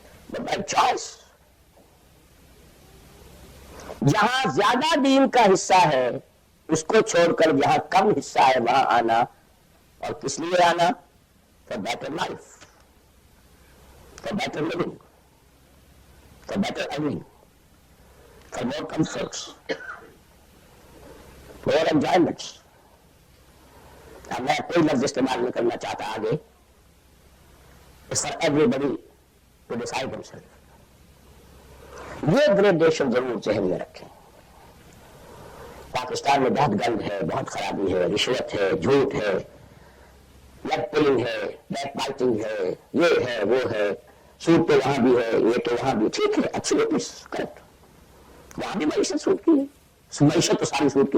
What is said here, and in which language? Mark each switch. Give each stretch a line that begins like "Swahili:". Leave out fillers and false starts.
English: but by choice
Urdu: جہاں زیادہ دین کا حصہ ہے اس کو چھوڑ کر جہاں کم حصہ ہے وہاں آنا, اور کس لیے آنا؟
English: For better life, for better living, for better earning, for more comforts, more enjoyments.
Urdu: اب میں کوئی لفظ استعمال نہیں کرنا چاہتا آگے.
English: It's for everybody to decide himself.
Urdu: یہ گریڈیشن ضرور ذہن میں رکھیں. پاکستان میں بہت گند ہے, بہت خرابی ہے, رشوت ہے, جھوٹ ہے, لیگ پولنگ ہے, بیک بائٹنگ ہے, یہ ہے وہ ہے, سود تو وہاں بھی ہے, یہ تو وہاں بھی. ٹھیک ہے, اچھی کریکٹ. وہاں بھی معیشت سود کی ہے, معیشت تو ساری سود کی.